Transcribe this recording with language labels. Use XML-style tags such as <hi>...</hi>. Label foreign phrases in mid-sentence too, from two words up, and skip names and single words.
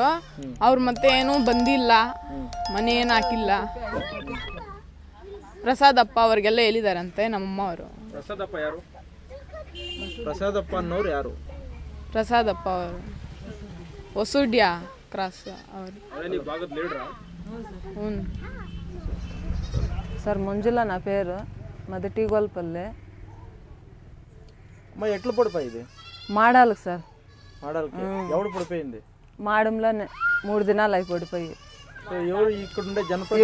<kn>ಅವ್ರು ಮತ್ತೆ ಏನೂ ಬಂದಿಲ್ಲ, ಮನೆ ಏನು ಹಾಕಿಲ್ಲ. ಪ್ರಸಾದಪ್ಪ ಅವ್ರಿಗೆಲ್ಲ ಹೇಳಿದಾರಂತೆ ನಮ್ಮಮ್ಮ ಅವರು. ಪ್ರಸಾದಪ್ಪ ಯಾರು? ಪ್ರಸಾದಪ್ಪ ಅನ್ನೋರು ಯಾರು? ಪ್ರಸಾದಪ್ಪ ಅವರು ಹೊಸುಡ್ಯ ಕ್ರಾಸ್ ಅವರು. ಹ್ಞೂ</kn> <te>సార్ మంజుల నా పేరు మాది టీగోల్పల్లి. అమ్మ ఎట్లా పడిపోయింది? మాడాలకు సార్. మాడాలకి ఎవడు పడిపోయింది? మాడంలో 3 దినాలు అయి పడిపోయి. ఎవరు ఇక్కడ జనప్రతినిధులు</te>